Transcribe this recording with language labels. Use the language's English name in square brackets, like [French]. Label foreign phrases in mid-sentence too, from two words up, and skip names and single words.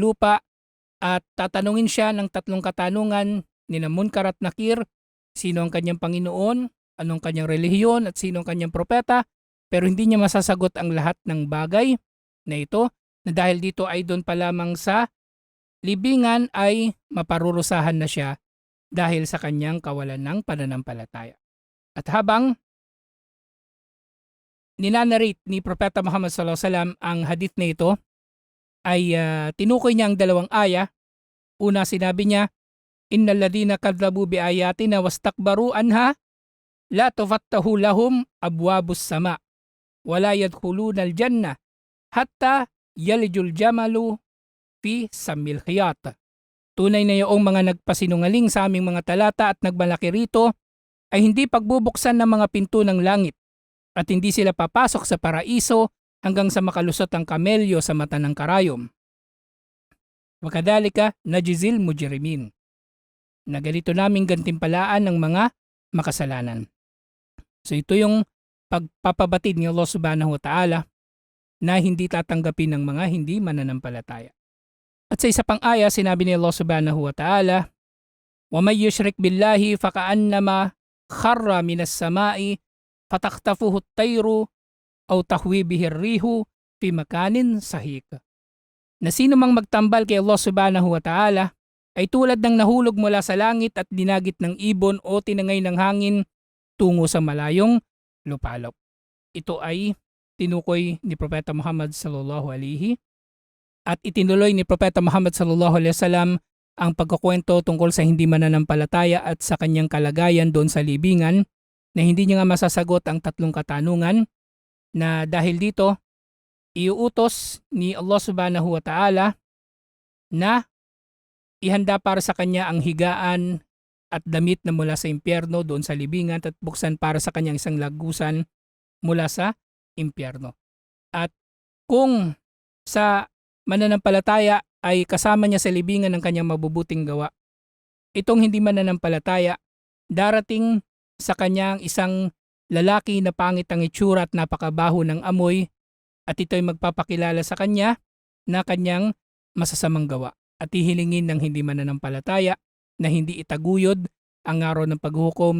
[Filipino] lupa at tatanungin siya ng tatlong katanungan ni Munkar at Nakir, sino ang kanyang Panginoon, anong kanyang relihiyon at sino ang kanyang propeta, pero hindi niya masasagot ang lahat ng bagay na ito na dahil dito ay doon pa lamang sa libingan ay maparurusahan na siya dahil sa kanyang kawalan ng pananampalataya. At habang ninanarrate ni Propeta Muhammad SAW ang hadith na ito, ay tinukoy niya ang dalawang aya. Una, sinabi niya, [Arabic] إن الذين كذبوا بآياتنا واستكبروا عنها لا تفتح لهم أبواب السماء ولا يدخلون الجنة حتى يلج الجمل في سم الخياط. [Filipino] Tunay na iyong mga nagpasinungaling sa aming mga talata at nagmalaki rito ay hindi pagbubuksan ng mga pinto ng langit at hindi sila papasok sa paraiso hanggang sa makalusot ang kamelyo sa mata ng karayom. [Arabic] وكذلك نجزي المجرمين. [Filipino] Na ganito naming gantimpalaan ng mga makasalanan. So ito yung pagpapabatid ni Allah [Arabic] سبحانه وتعالى [Filipino] na hindi tatanggapin ng mga hindi mananampalataya. At sa isa pang aya, sinabi ni Allah [Arabic] سبحانه وتعالى, وَمَنْ يُشْرِكْ بِاللَّهِ فَكَأَنَّمَا خَرَّ مِنَ السَّمَاءِ فَتَخْطَفُهُ الطَّيْرُ أَوْ تَهْوِي بِهِ الرِّيحُ فِي مَكَانٍ سَحِيقٍ. [Filipino] Na sino mang magtambal kay Allah [Arabic] سبحانه وتعالى [Filipino] ay tulad ng nahulog mula sa langit at dinagit ng ibon o tinangay ng hangin tungo sa malayong lupalop. Ito ay tinukoy ni Propeta Muhammad [Arabic] صلى الله عليه [Filipino] at itinuloy ni Propeta Muhammad [Arabic] صلى الله عليه وسلم [Filipino] ang pagkukwento tungkol sa hindi mananampalataya at sa kanyang kalagayan doon sa libingan na hindi niya nga masasagot ang tatlong katanungan na dahil dito iuutos ni Allah [Arabic] سبحانه وتعالى [Filipino] na ihanda para sa kanya ang higaan at damit na mula sa impyerno doon sa libingan at buksan para sa kanyang isang lagusan mula sa impyerno. At kung sa mananampalataya ay kasama niya sa libingan ng kanyang mabubuting gawa, itong hindi mananampalataya, darating sa kanyang isang lalaki na pangit ang itsura at napakabaho ng amoy, at ito'y magpapakilala sa kanya na kanyang masasamang gawa at hihilingin ng hindi mananampalataya na hindi itaguyod ang araw ng paghukom.